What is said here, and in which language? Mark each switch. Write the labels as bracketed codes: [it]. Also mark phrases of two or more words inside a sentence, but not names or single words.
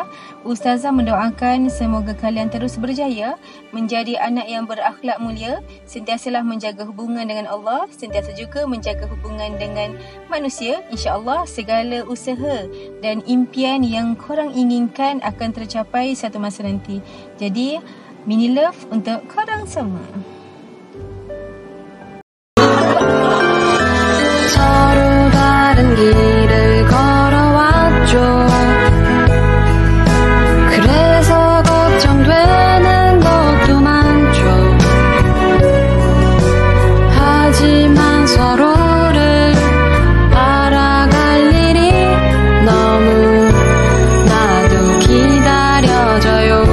[ms] Ustazah mendoakan semoga kalian terus berjaya menjadi anak yang berakhlak mulia, sentiasalah menjaga hubungan dengan Allah, sentiasa juga menjaga hubungan dengan manusia. InsyaAllah segala usaha dan impian yang korang inginkan akan tercapai satu masa nanti. Jadi, [en] mini love [ms] untuk korang semua. [ko] 서로 다른 길을 걸어왔죠. 그래서 걱정되는 것도 많죠. 하지만 서로를 알아갈 일이 너무나도 기다려져요.